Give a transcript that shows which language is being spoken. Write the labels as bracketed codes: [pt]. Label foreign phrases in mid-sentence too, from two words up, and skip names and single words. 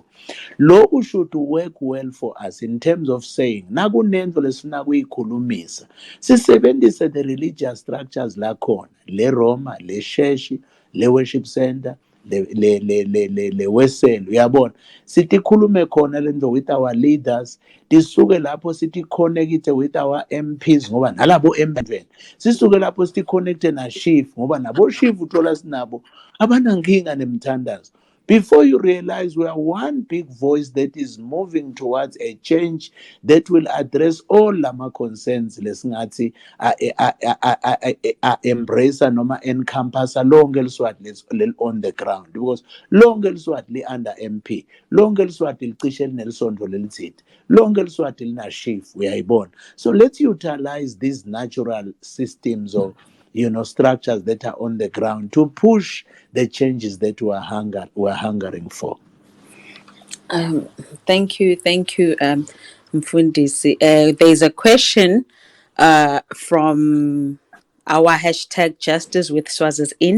[ss] Loku [en] should work well for us in terms of saying [ss] nakunento lesifuna kuyikhulumisa sisebenzise [en] the religious structures [ss] lakhona, le Roma, le Sheshi, le [en] worship center, [ss] le Wesel, uyabona sitikhulume khona lento [en] with our leaders, [ss] tisuke lapho sithi connecte [en] with our MPs [ss] ngoba nalabo MPs sisuke lapho sithi connecte na chief ngoba nabo chief uthola sinabo abanankinga nemthandazo. [en] Before you realize, we are one big voice that is moving towards a change that will address all lama concerns lesingathi embrace noma encompass [ss] lonke eliswati [en] on the ground, because [ss] lonke eliswati li [en] under MP, [ss] lonke eliswati licishe linelisondlo lelithide, lonke eliswati lina chief, uyayibona. [en] So let's utilize these natural systems or structures that are on the ground to push the changes that we're hungering for. Thank you, Mfundisi. There's a question from our hashtag Justice with Swazis In.